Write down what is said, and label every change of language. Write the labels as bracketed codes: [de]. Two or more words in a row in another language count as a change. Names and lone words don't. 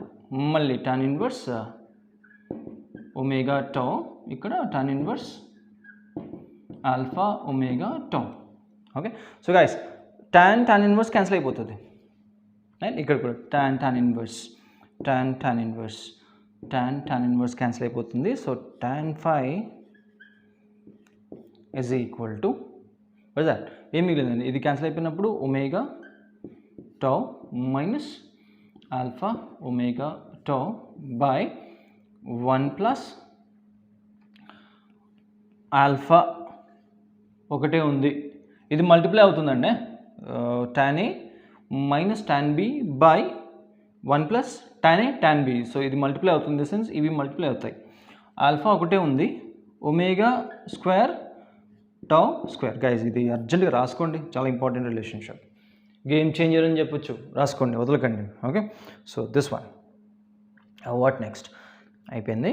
[te] మళ్ళీ [en] tan inverse omega tau, [te] ఇక్కడ [en] tan inverse alpha omega tau. Okay, so guys tan inverse cancel [te] అయిపోతుంది, రైట్. ఇక్కడ కూడా [en] tan inverse cancel [te] అయిపోతుంది. [en] సో tan phi is equal to what is that? [te] ఏం మిగిలిందండి, ఇది క్యాన్సిల్ అయిపోయినప్పుడు [en] omega tau minus alpha omega tau by 1 plus alpha [te] ఒకటే ఉంది, ఇది మల్టిప్లై అవుతుందండి, [en] tan a minus tan b by 1 plus tan a tan b. [te] సో ఇది మల్టిప్లై అవుతుంది, సెన్స్ ఇవి మల్టిప్లై అవుతాయి. ఆల్ఫా ఒకటే ఉంది, [en] omega square tau square. [te] గైజ్ ఇది అర్జెంట్గా రాసుకోండి, చాలా [en] important relationship, game changer [te] అని చెప్పొచ్చు, రాసుకోండి, వదలకండి. [en] Okay, so this one what next అయిపోయింది.